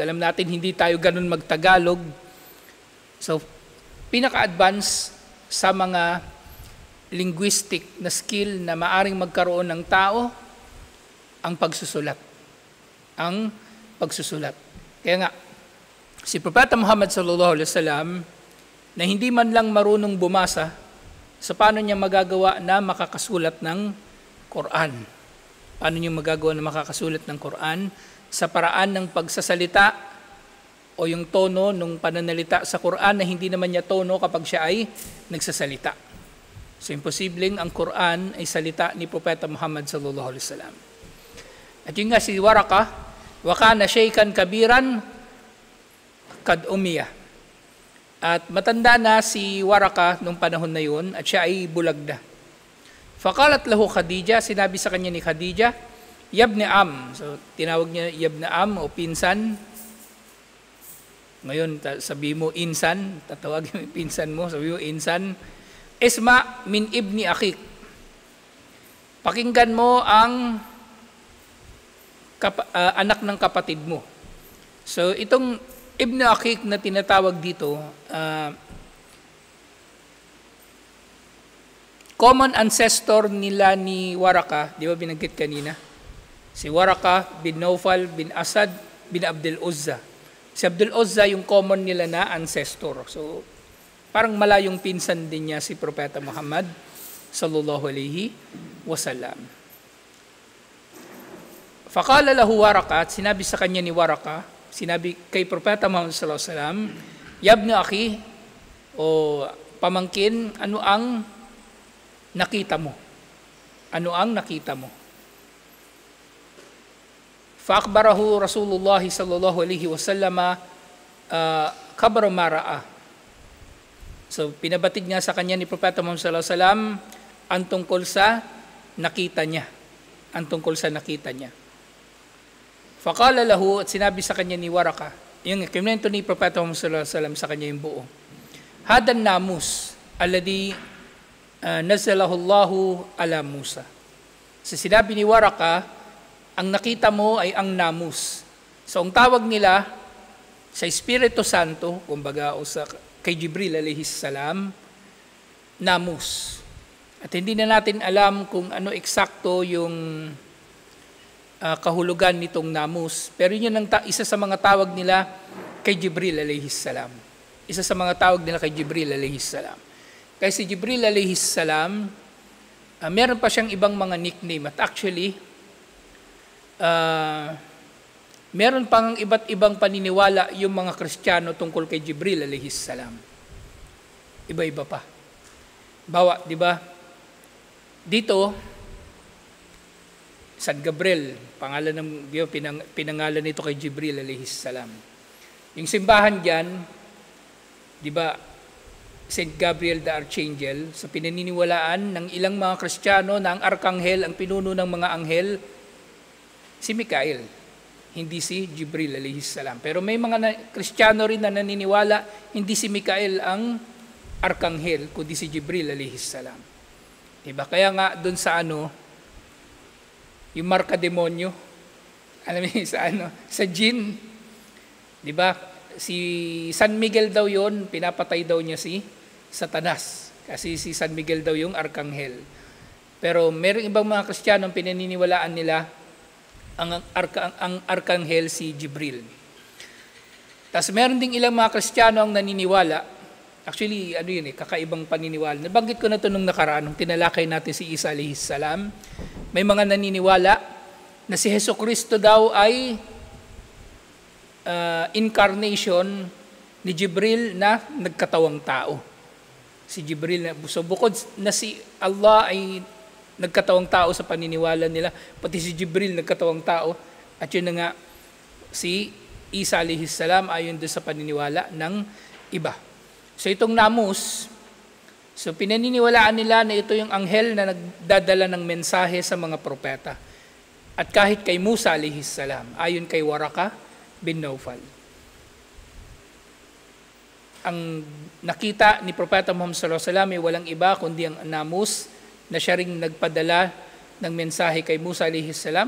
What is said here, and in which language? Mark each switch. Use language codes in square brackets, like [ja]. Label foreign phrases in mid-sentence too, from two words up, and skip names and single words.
[tl] Alam natin, hindi tayo ganun mag-Tagalog. So, pinaka-advance sa mga linguistic na skill na maaring magkaroon ng tao, ang pagsusulat. Ang pagsusulat. Kaya nga, si Propeta Muhammad [ar] صلى الله عليه وسلم [tl] na hindi man lang marunong bumasa, sa paano niya magagawa na makakasulat ng Quran? Paano niya magagawa na makakasulat ng Quran? Sa paraan ng pagsasalita o yung tono ng pananalita sa Quran na hindi naman niya tono kapag siya ay nagsasalita. So, imposibleng ang Quran ay salita ni Propeta Muhammad [ar] صلى الله عليه وسلم. [tl] At yun nga si Waraka, [ar] وكان شيخا كبيرا قد عمي. [tl] At matanda na si Waraka nung panahon na yun at siya ay bulag na. [ar] فقالت له خديجة, [tl] sinabi sa kanya ni Khadija, [ar] يا ابن عم. [tl] So, tinawag niya [ar] يا ابن عم [tl] o pinsan. Ngayon, sabi mo insan, tatawagin mo pinsan mo, sabi mo insan. [ar] اسمع من ابن أخيك. [tl] Pakinggan mo ang anak ng kapatid mo. So, itong [ar] ابن أخيك [tl] na tinatawag dito, [en] common ancestor [tl] nila ni Waraka, di ba binanggit kanina? Si Waraka bin Naufal bin Asad bin Abdul Uzza. Si Abdul Uzza yung common nila na ancestor. So, parang malayong pinsan din niya si Propeta Muhammad [ar] صلى الله عليه وسلم. فقال له ورقة, [tl] at sinabi sa kanya ni Waraka, sinabi kay Propeta Muhammad [ar] صلى الله عليه وسلم, يا ابن أخي, [tl] o pamangkin, ano ang nakita mo? Ano ang nakita mo? [ar] فأخبره رسول الله صلى الله عليه وسلم خبر ما رأى. [tl] So, pinabatid nga sa kanya ni Propeta Muhammad [ar] صلى الله عليه وسلم [tl] ang tungkol sa nakita niya. Ang tungkol sa nakita niya. [ar] فقال له, [tl] at sinabi sa kanya ni Waraka, yung kinwento ni Propeta Muhammad [ar] صلى الله عليه وسلم [tl] sa kanya yung buo. [ar] هذا الناموس الذي نزله الله على موسى. [tl] So, sinabi ni Waraka, ang nakita mo ay ang namus. So, ang tawag nila sa Espiritu Santo, kumbaga, o kay Jibril [ar] عليه السلام, [tl] namus. At hindi na natin alam kung ano eksakto yung kahulugan nitong namus. Pero yun ang isa sa mga tawag nila kay Jibril [ar] عليه السلام. [tl] Isa sa mga tawag nila kay Jibril [ar] عليه السلام. [tl] Kaya si Jibril [ar] عليه السلام, [tl] meron pa siyang ibang mga nickname. At actually, Meron pang iba't ibang paniniwala yung mga Kristiyano tungkol kay Jibril [ar] عليه السلام. [tl] Iba-iba pa. Bawa, di ba? Dito, San Gabriel, pangalan ng pinangalan nito kay Jibril [ar] عليه السلام. [tl] Yung simbahan diyan, di ba, [en] Saint Gabriel the Archangel, [tl] sa pinaniniwalaan ng ilang mga Kristiyano na ang arkanghel, ang pinuno ng mga anghel, si Mikael, hindi si Jibril [ar] عليه السلام. [tl] Pero may mga Kristiyano rin na naniniwala, hindi si Mikael ang arkanghel, kundi si Jibril [ar] عليه السلام. [tl] Diba? Kaya nga doon sa yung marka demonyo, alam mo sa jinn, diba? Si San Miguel daw yon, pinapatay daw niya si Satanas. Kasi si San Miguel daw yung arkanghel. Pero merong ibang mga Kristiyano ang pinaniniwalaan nila ang arkanghel si Jibril. Tapos meron ding ilang mga Kristiyano ang naniniwala, actually, kakaibang paniniwala. Nabanggit ko na ito nung nakaraan, nung tinalakay natin si Isa [ar] عليه السلام. [tl] May mga naniniwala na si Jesucristo daw ay incarnation ni Jibril na nagkatawang tao. Si Jibril, so bukod na si Allah ay nagkatawang tao sa paniniwala nila, pati si Jibril nagkatawang tao, at yun na nga, si Isa [ar] عليه السلام [tl] ayon doon sa paniniwala ng iba. So itong namus, so pinaniniwalaan nila na ito yung anghel na nagdadala ng mensahe sa mga propeta. At kahit kay Musa [ar] عليه السلام, [tl] ayon kay Waraka bin Nawfal, ang nakita ni Propeta Muhammad [ar] صلى الله عليه وسلم [tl] ay walang iba kundi ang namus na siya ring nagpadala ng mensahe kay Musa [ar] عليه السلام.